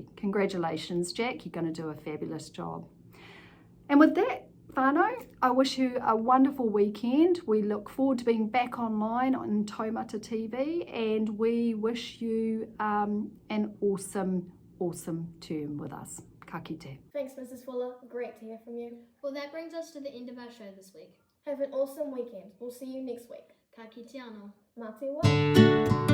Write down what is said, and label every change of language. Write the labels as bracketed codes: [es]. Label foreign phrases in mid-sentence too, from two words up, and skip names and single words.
[en] Congratulations, Jack, you're going to do a fabulous job. And with that, whānau, I wish you a wonderful weekend. We look forward to being back online on Taumata TV, and we wish you an awesome term with us. [mi] Ka kite. [en] Thanks, Mrs. Fuller. Great to hear from you. Well, that brings us to the end of our show this week. Have an awesome weekend. We'll see you next week. [mi] Ka kite anō. Mā te wā.